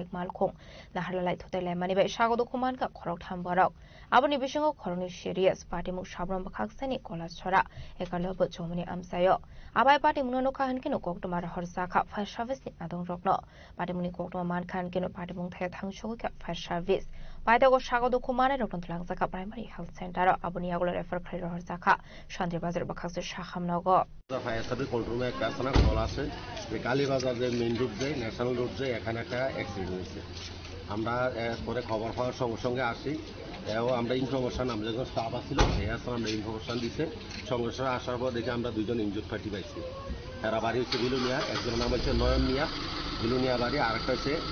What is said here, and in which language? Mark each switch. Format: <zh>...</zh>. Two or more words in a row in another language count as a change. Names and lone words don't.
<brx>मालखं नाहालाय थोतायलाय मानिबे सागदो खुमानका खरक थामबराव आबनि बिसिंगो खरकनि सिरियास पार्टीमुं साब्रम बखाक्सिनि कलासुरा एकालबो चमने आमसायो आबाय पार्टीमुं नखा हनकिनो कक्टमार हरसाखा</brx> <en>fire serviceनि</en> <brx>आदं रक्नो पार्टीमुंनि कक्टमा मानखा हनकिनो पार्टीमुं थाया थांसोगैका</brx> <en>fire service</en> <brx>पाइतागो सागदो खुमाने रक्न थलांजाका</brx> <en>primary health centre</en> <brx>आबनि आगुलो रेफार खारि हरसाखा शान्ति बाजार बखाक्से साखामनागो</brx> <en>fire service control roomে</en> <bn>একটা থানা কল আছে যে কালীবাজার যে</bn> <en>main road</en> <bn>যে</bn> <en>national road</en> <bn>যে এখানে একটা অ্যাক্সিডেন্ট হয়েছে আমরা পরে খবর পাওয়ার সঙ্গে সঙ্গে আসি এবং আমরা ইনফরমেশন আমরা যখন স্টাফ আসছিল সেই আসলে আমরা ইনফরমেশন দিছে সঙ্গে সঙ্গে আসার পর দেখে আমরা দুইজন</bn> <en>injured party</en> <bn>পাইছি এরা বাড়ি হচ্ছে বিলুনিয়া একজনের নাম হচ্ছে নয়ন মিয়া বিলুনিয়া বাড়ি আরেকটা হচ্ছে</bn>